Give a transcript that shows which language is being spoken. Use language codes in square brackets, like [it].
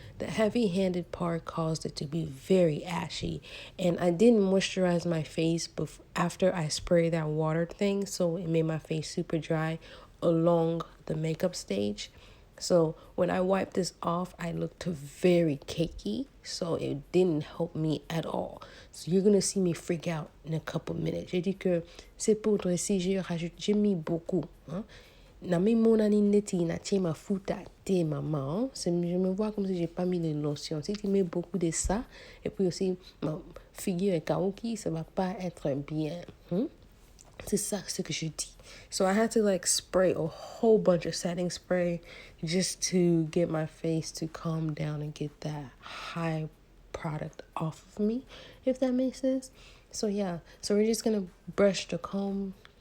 [en] The heavy-handed part caused it to be very ashy, and I didn't moisturize my face after I sprayed that water thing, so it made my face super dry along the makeup stage. So when I wiped this off, I looked very cakey, so it didn't help me at all. So you're gonna see me freak out in a couple minutes. [fr] J'ai dit que ces poudres ici, j'ai mis beaucoup. Hein? na mi mon neti na tiens ma fouta te maman. Je me vois comme si j'ai pas mis les lotions. Si tu mets beaucoup de ça, et puis aussi ma figure est kaoki, ça va pas être bien. C'est ça ce que je dis. [en] So I had to like spray a whole bunch of setting spray just to get my face to calm down and get that high product off of me, if that makes sense. So yeah, so we're just gonna brush the comb.